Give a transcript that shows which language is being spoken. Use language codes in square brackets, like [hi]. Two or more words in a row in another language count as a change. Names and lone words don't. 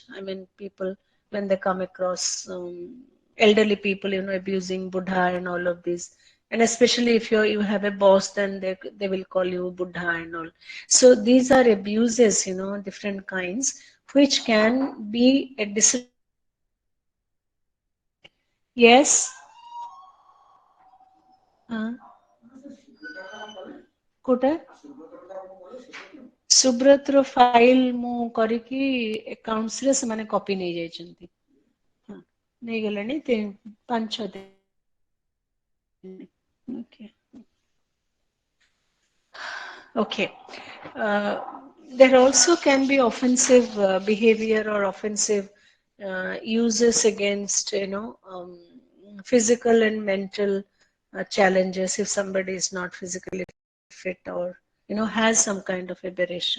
[en] I mean, people when they come across elderly people, abusing buddha and all of these. And especially if you have a boss, then they will call you buddha and all. So these are abuses, different kinds, which can be a disrespectful communication. Yes. [or] uh, କୋଉଟା ସୁବ୍ରତର ଫାଇଲ ମୁଁ କରିକି ଆକାଉଣ୍ଟସ ରେ ସେମାନେ କପି ନେଇଯାଇଛନ୍ତି। ହଁ, ନେଇଗଲେଣି 5-6 ଦିନ ହେଲାଣି। Okay. [en] Okay. Uh, there also can be offensive behavior or offensive uses against, physical and mental challenges if somebody is not physically fit or, has some kind of aberrations.